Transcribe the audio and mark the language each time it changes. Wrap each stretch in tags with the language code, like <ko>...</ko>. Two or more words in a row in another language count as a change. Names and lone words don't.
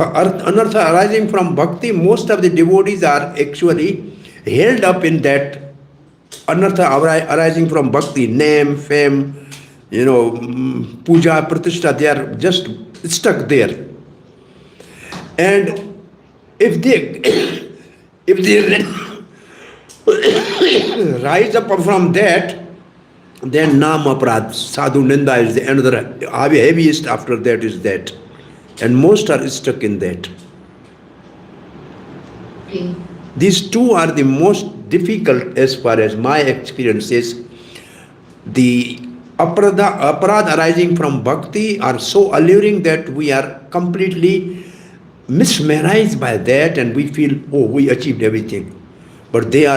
<en>Anartha arising from bhakti, most of the devotees are actually held up in that anartha arising from bhakti, name, fame,</en> <sa>puja, pratishtha,</sa> <en>they are just stuck there. And if they rise up from that, then</en> <sa>namo aparadh, sadhu ninda</sa> <en>is the another heaviest after that is that. And most are stuck in that. Okay. These two are the most difficult as far as my experience is. The aparadha arising from bhakti are so alluring that we are completely mesmerized by that and we feel, oh, we achieved everything.</en>